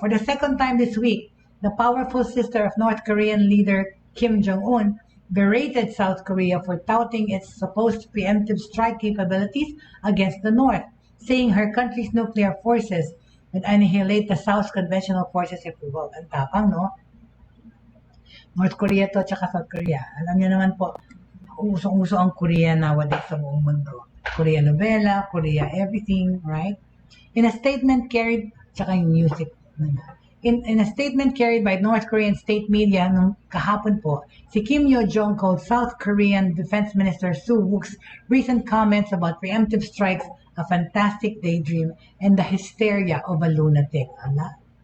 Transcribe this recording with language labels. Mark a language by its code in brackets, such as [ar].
[en] For the second time this week, the powerful sister of North Korean leader Kim Jong-un berated South Korea for touting its supposed preemptive strike capabilities against the North, saying her country's nuclear forces would annihilate the South's conventional forces if provoked. [tl] Ang tapang, no? North Korea to, tsaka South Korea. Alam niyo naman po, usong-uso ang Korea nowadays sa buong mundo. [en] Korea novela, Korea everything, right? In a statement carried, [tl] tsaka yung [en] music. In a statement carried by North Korean state media [tl] nung kahapon po, [en] si Kim Yo-jong called South Korean Defense Minister Soo Wook's recent comments about preemptive strikes a fantastic daydream and the hysteria of a lunatic. Ala?